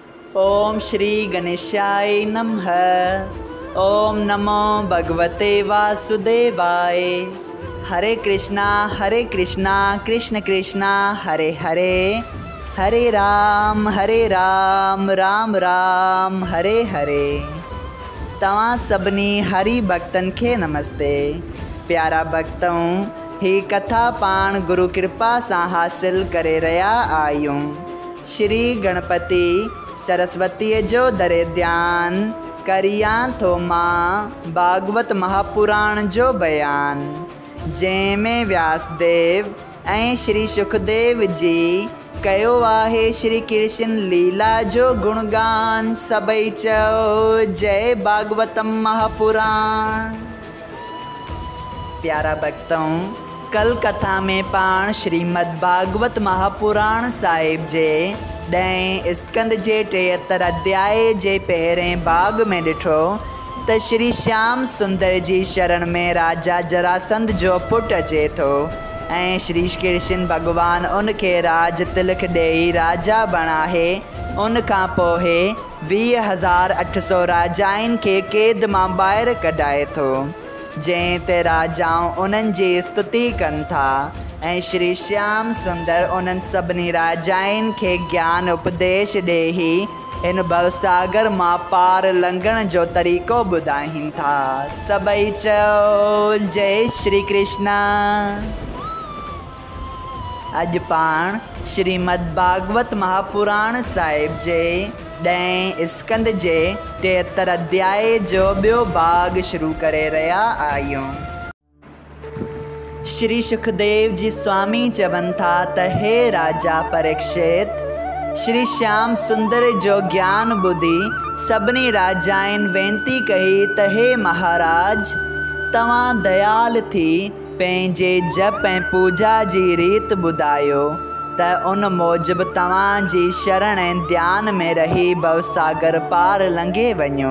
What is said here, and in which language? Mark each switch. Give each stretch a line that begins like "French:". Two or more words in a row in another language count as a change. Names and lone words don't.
Sanskrit: ओम श्री गणेशाय नमः। ओम नमो भगवते वासुदेवाय। हरे कृष्णा कृष्ण कृष्णा हरे हरे, हरे राम राम राम हरे हरे।
Sindhi: तव्हां सभिनी हरि भक्तन के नमस्ते। प्यारा भक्तों, ही कथा पाण गुरु कृपा से हासिल करे रहा आयूं। श्री गणपति सरस्वती जो दरे ध्यान करिया थो मां भागवत महापुराण जो बयान, जैमें व्यासदेव ऐं श्री सुखदेव जी कयो आहे श्री कृष्ण लीला जो गुणगान। सबई चओ जय भागवतम महापुराण। प्यारा भक्तों, कल कथा में पाण श्रीमद् भागवत महापुराण साहिब जे 10 स्कंद जे 73 अध्याय जे पहिरें भाग में ॾिठो त श्री श्याम सुंदर जी शरण में राजा जरासंध जो पुट अचे थो ऐं श्री कृष्ण भगवान उनके राज तिलक ॾेई राजा बणाहे। उन खां पोइ 20,800 राजाइन के क़ैद मां ॿाहिरि कढाए थो, जंहिं ते राजाऊं उन्हनि जी स्तुति कनि था ऐं श्री श्याम सुंदर उन्हनि सभिनी राजाइन के ज्ञान उपदेश ॾेई इन भवसागर मां पार लंघण जो तरीक़ो ॿुधाइनि था। सबई चओ जय श्री कृष्णा। अॼु पाण श्रीमद् भागवत महापुराण साहिब जे 10 स्कंद जे 73 अध्याय जो ॿियो भाग शुरू करे रहा आहियूं। श्री सुखदेव जी स्वामी चवनि था त हे राजा परीक्षित, श्री श्याम सुंदर जो ज्ञान ॿुधी सभिनी राजाइन वेनती कही त हे महाराज, तव्हां दयाल थी पंहिंजे जप ऐं पूजा जी रीत ॿुधायो त उन मूजिबि तव्हां जी शरण ऐं ध्यान में रही भवसागर पार लंघे वञो।